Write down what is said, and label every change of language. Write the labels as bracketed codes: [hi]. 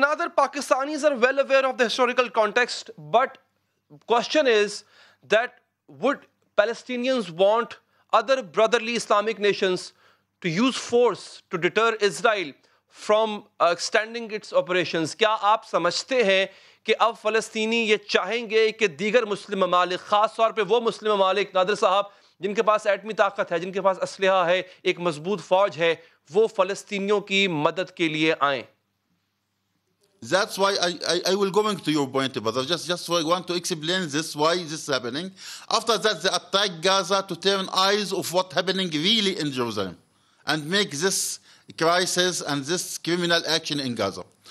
[en] Nader, Pakistanis are well aware of the historical context, but question is that would Palestinians want other brotherly Islamic nations to use force to deter Israel from extending its operations? [ur] کیا آپ سمجھتے ہیں کہ اب فلسطینی یہ چاہیں گے کہ دیگر مسلم ممالک، خاص طور پہ وہ مسلم ممالک نادر صاحب جن کے پاس ایٹمی طاقت ہے، جن کے پاس اسلحہ ہے، ایک مضبوط فوج ہے، وہ فلسطینیوں کی مدد کے لیے آئیں؟ [en] That's why I will go into your point, brother. Just I want to explain this, why this is happening. After that, they attack Gaza to turn eyes of what's happening really in Jerusalem and make this crisis and this criminal action in Gaza.